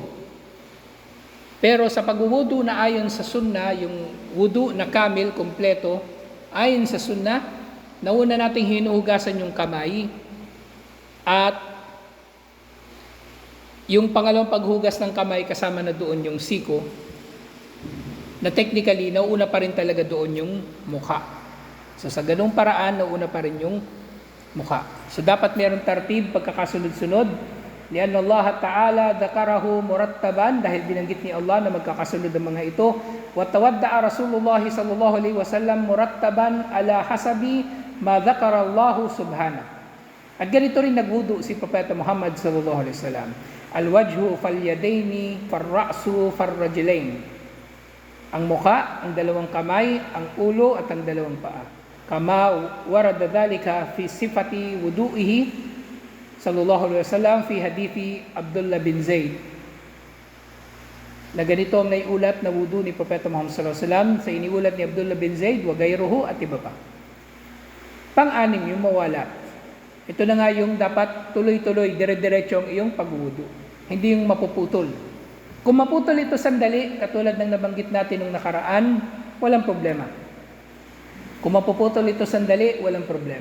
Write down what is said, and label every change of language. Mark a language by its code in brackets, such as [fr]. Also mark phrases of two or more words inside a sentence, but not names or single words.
[tl] Pero sa pagwudu na ayon sa sunna, yung wudu na kamil, kompleto, ayon sa sunna, nauna nating hinuhugasan yung kamay, at yung pangalawang paghugas ng kamay, kasama na doon yung siko, na technically, nauuna pa rin talaga doon yung mukha. So sa ganung paraan, nauuna pa rin yung mukha. So dapat mayroong tartib, pagkakasunod-sunod. [ar] لأن الله تعالى ذكره مرتبا, [tl] dahil binanggit ni Allah na magkakasunod ang mga ito. [ar] وتوضأ رسول الله صلى الله عليه وسلم مرتبا على حسب ما ذكر الله سبحانه. [tl] At ganito rin nagwudu si Propeta Muhammad [ar] صلى الله عليه وسلم. الوجه فاليدين فالرأس فالرجلين. [tl] Ang mukha, ang dalawang kamay, ang ulo at ang dalawang paa. [ar] كما ورد ذلك في صفة وضوئه صلى الله عليه وسلم في حديث عبد الله بن زيد. [tl] Na ganito ang naiulat na wudu ni Propeta Muhammad [ar] صلى الله عليه وسلم [tl] sa iniulat ni Abdullah bin Zaid [ar] وغيره [tl] at iba pa. Pang-anim, yung mawalat. Ito na nga yung dapat tuloy-tuloy, dire-diretso ang iyong pagwudu. Hindi yung mapuputol. Kung maputol ito sandali, katulad ng nabanggit natin nung nakaraan, walang problema. Kung mapuputol ito sandali, walang problema.